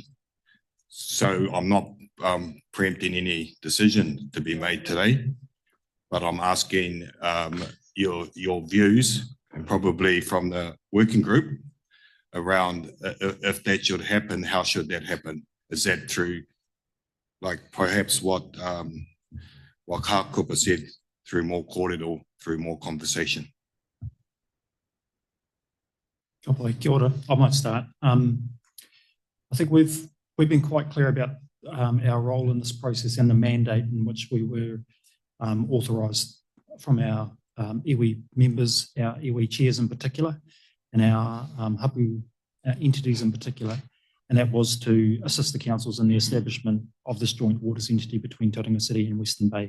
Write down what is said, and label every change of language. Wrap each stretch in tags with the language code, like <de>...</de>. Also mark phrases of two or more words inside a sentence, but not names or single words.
<en>So I'm not preempting any decision to be made today, but I'm asking your views, and probably from the working group, around if that should happen, how should that happen? Is that through, like perhaps what Hakupa said, through more corridor, through more conversation?</en> <mi>Kia ora.</mi> <en>I might start. I think we've been quite clear about our role in this process and the mandate in which we were authorised from our iwi members, our iwi chairs in particular, and our hapu entities in particular, and that was to assist the councils in the establishment of this joint waters entity between Tauranga City and Western Bay.</en>